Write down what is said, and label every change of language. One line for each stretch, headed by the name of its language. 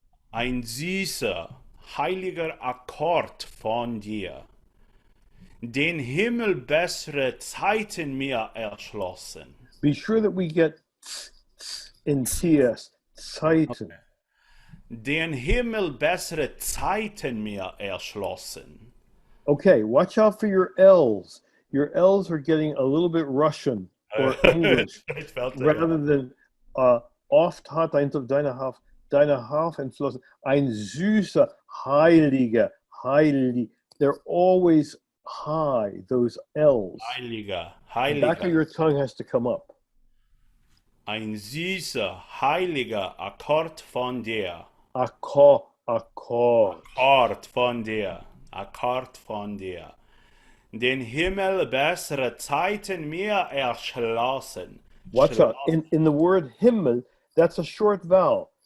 German: Ein süßer, heiliger Akkord von dir, den Himmel bessere Zeiten mir erschlossen.
English: Be sure that we get in TS, Zeiten. Okay.
German: Den Himmel bessere Zeiten mir erschlossen.
English: Okay, watch out for your L's. Your L's are getting a little bit Russian or English rather than
German: oft hat deine Haft entschlossen. Ein süßer, heiliger, heilig.
English: They're always high, those L's.
German: Heiliger,
English: The
German: heiliger.
English: back of your tongue has to come up.
German: Ein süßer, heiliger Akkord von dir. Akkord. Akkord von dir. Akkord von dir. Den Himmel bessere Zeiten mir erschlossen.
English: Watch out. In the word Himmel, that's a short vowel.